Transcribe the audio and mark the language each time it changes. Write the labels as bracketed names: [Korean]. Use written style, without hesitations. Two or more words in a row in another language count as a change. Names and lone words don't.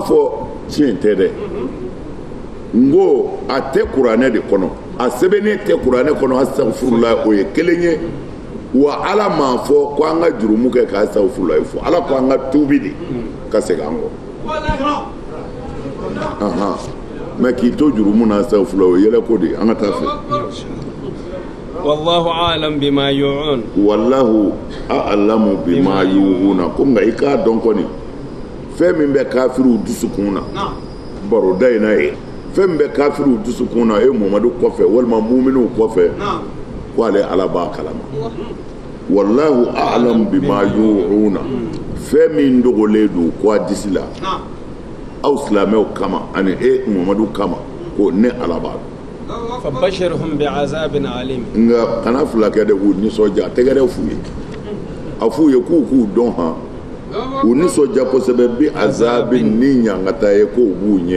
[Bambara] fɔ tiɲɛ tɛ dɛ n ko a tɛ kuranɛ de kɔnɔ a sɛbɛnnen tɛ kuranɛ kɔnɔ asafurulayi o ye kelen ye wa Ala m'a fɔ ko an ka jurumu kɛ ka asafurulayi fɔ Ala ko an ka tuubi de ka segin an kɔ mɛ k'i to jurumu na asafurulayi o yɛlɛ ko de an ka taa fɛ [Arabic] والله أعلم بما يوعون والله أعلم بما يوعون [Bambara] ko nka i k'a dɔn kɔni fɛn min bɛ kafiriw dusukun na baroda in na ye fembe kafiru dusukuna e Muhammadu kɔfɛ walima mu'minu kɔfɛ ko ale Ala b'a kalama [Arabic] والله أعلم بما يوعون [Bambara] fɛn min dogolen don ko a disi la aw silamɛw kama ani Muhammadu kama ko ne Ala b'a dɔn [Arabic] فبشرهم بعذاب أليم [Bambara] nga kana fila kɛ de k'u nisɔndiya tɛgɛrɛ f'u ye a f'u ye k'u dɔn han u nisɔndiya kosɛbɛ [Arabic] بعذاب [Bambara] ni ɲangata ye k'o b'u ɲɛ